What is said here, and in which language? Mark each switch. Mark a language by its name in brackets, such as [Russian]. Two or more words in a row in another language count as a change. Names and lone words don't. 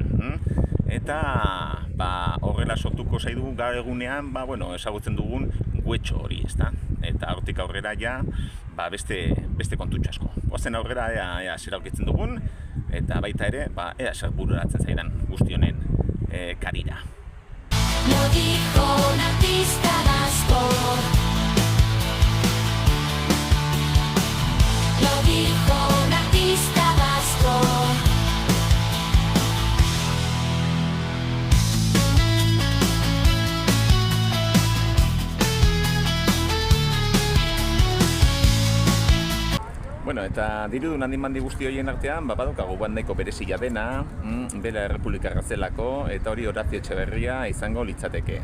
[Basque] Eta horrela sortuko zaidu gaur egunean ezagutzen dugun guetxo hori, ezta? Eta hortik aurrera ja beste kontutxo asko. Goazen aurrera ea zer aurkitzen dugun, eta baita ere ea zer bururatzen zaidan guzti honen karira. [Spanish] Lo dijo un artista vasco. Lo dijo un artista vasco. [Basque] Bueno, eta dirudun handimandi guzti horien artean, badukagu bat nahiko berezia dena, bera Errepublika zelako, eta hori Horazio Etxeberria izango litzateke.